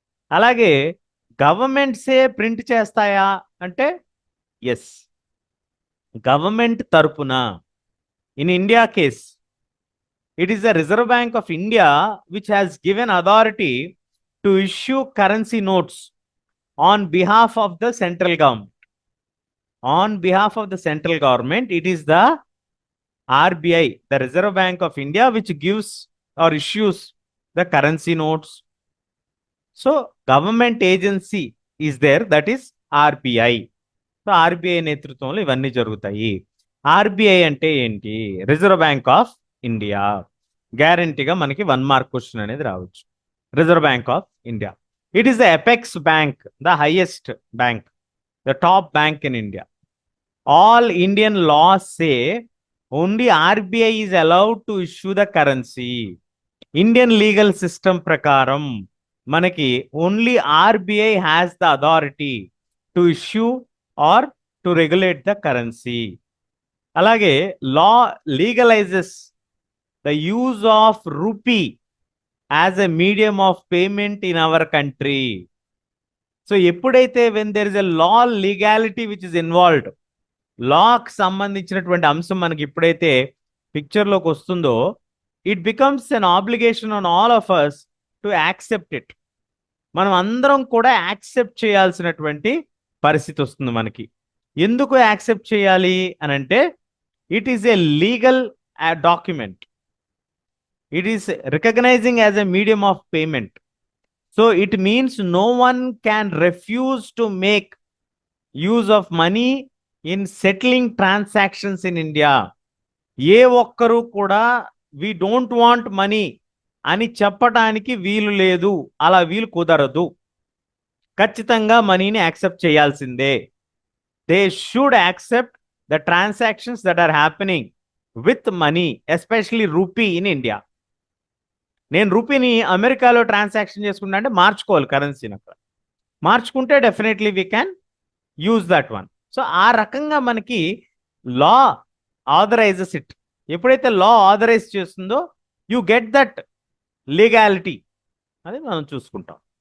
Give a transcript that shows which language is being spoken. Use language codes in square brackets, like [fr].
[te] అలాగే గవర్నమెంట్సే ప్రింట్ చేస్తాయా అంటే [en] Yes, government తరపున in India case it is the Reserve Bank of India which has given authority to issue currency notes on behalf of the central government. On behalf of the central government, it is the RBI, the Reserve Bank of India, which gives or issues the currency notes. So government agency is there, that is RBI. [te] So RBI నేతృత్వంలో ఇవన్నీ జరుగుతాయి. RBI అంటే ఏంటి? Reserve bank of India. గ్యారంటీగా మనకి 1 mark question అనేది రావచ్చు. [en] Reserve Bank of India, it is the apex bank, the highest bank, the top bank in India. All Indian laws say only RBI is allowed to issue the currency. Indian legal system [te] prakaram manaki [en] only RBI has the authority to issue or to regulate the currency. Alage law legalizes the use of rupee as a medium of payment in our country. [te] So ఎప్పుడైతే [en] when there is a law legality which is involved, [te] లాకి సంబంధించినటువంటి అంశం మనకి ఎప్పుడైతే పిక్చర్లోకి వస్తుందో, [en] It becomes an obligation on all of us to accept it. [te] మనం అందరం కూడా accept చేయాల్సినటువంటి పరిస్థితి వస్తుంది మనకి. ఎందుకు యాక్సెప్ట్ చేయాలి అని అంటే, [en] It is a legal document, it is recognising as a medium of payment. So it means no one can refuse to make use of money in settling transactions in India. [te] ఏ ఒక్కరు కూడా [en] we don't want money [te] అని చెప్పడానికి వీలు లేదు, అలా వీలు కుదరదు. ఖచ్చితంగా మనీని యాక్సెప్ట్ చేయాల్సిందే. [en] They should accept the transactions that are happening with money, especially rupee in India. [te] నేను రూపీని అమెరికాలో ట్రాన్సాక్షన్ చేసుకుంటా అంటే మార్చుకోవాలి కరెన్సీని అక్కడ. మార్చుకుంటే [en] Definitely we can use that one. So [te] ఆ రకంగా మనకి [en] Law authorises it. [te] ఎప్పుడైతే లా ఆథరైజ్ చేస్తుందో [en] you get that legality [te] అది మనం చూసుకుంటాం.